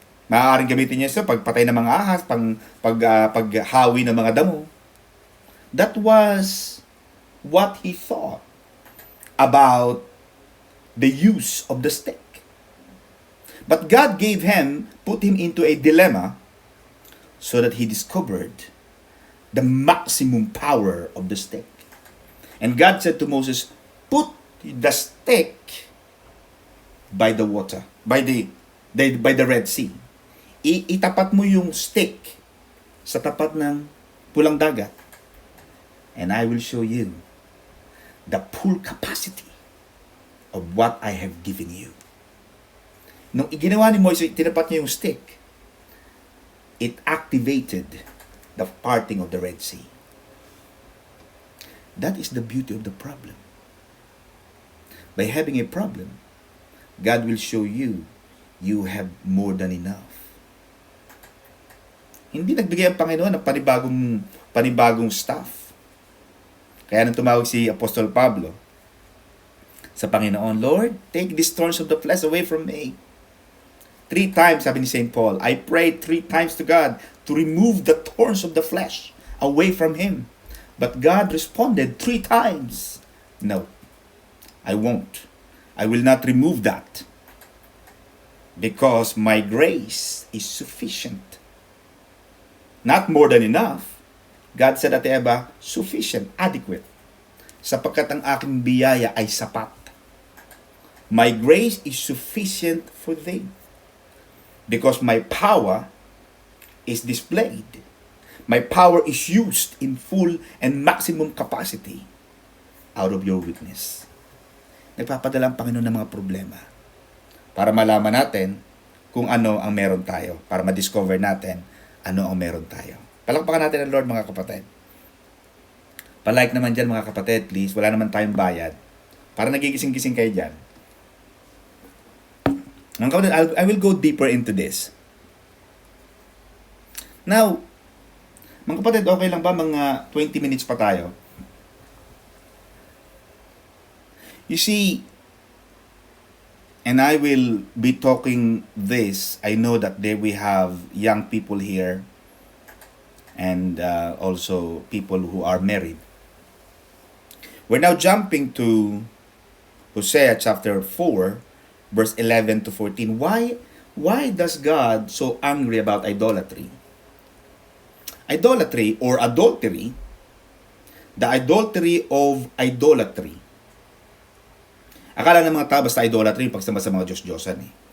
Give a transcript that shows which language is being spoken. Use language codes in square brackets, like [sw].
[tl] Maaaring gamitin niya sa pagpatay ng mga ahas, paghawi ng mga damo. [en] That was what he thought about the use of the stick. But God put him into a dilemma so that he discovered the maximum power of the stick. And God said to Moses, put the stick by the water, by the Red Sea. [tl] Itapat mo yung stick sa tapat ng pulang dagat. [en] And I will show you the full capacity of what I have given you. [tl] Nung ginawa ni Moises, tinapat niya yung stick, [en] it activated the parting of the Red Sea. That is the beauty of the problem. By having a problem, God will show you have more than enough. [tl] Hindi nagbigay ang Panginoon ng panibagong stuff. Kaya nang tumawag si Apostol Pablo sa Panginoon, [en] Lord, take these thorns of the flesh away from me. [tl] 3 times, sabi ni St. [en] Paul, I prayed 3 times to God to remove the thorns of the flesh away from him. But God responded 3 times, no, I won't. I will not remove that. Because my grace is sufficient. Not more than enough. God said at Eva, sufficient, adequate. [tl] Sapagkat ang aking biyaya ay sapat. [en] My grace is sufficient for thee. Because my power is displayed. My power is used in full and maximum capacity out of your weakness. [tl] Nagpapadala ang Panginoon ng mga problema para malaman natin kung ano ang meron tayo, para ma-discover natin ano ang meron tayo. Palakpakan natin ang Lord, mga kapatid. Palike naman dyan, mga kapatid, please. Wala naman tayong bayad. Para nagigising-gising kayo dyan. [en] Mga kapatid, I will go deeper into this. [tl] Now, mga kapatid, okay lang ba mga 20 minutes pa tayo? [en] You see, and I will be talking this, I know that there we have young people here and also people who are married. We're now jumping to Hosea chapter 4, verse 11 to 14. Why does God so angry about idolatry? Idolatry or adultery, the adultery of idolatry. [tl] Akala ng mga tao basta idolatry yung pagsamba sa mga Diyos-Diyosan eh.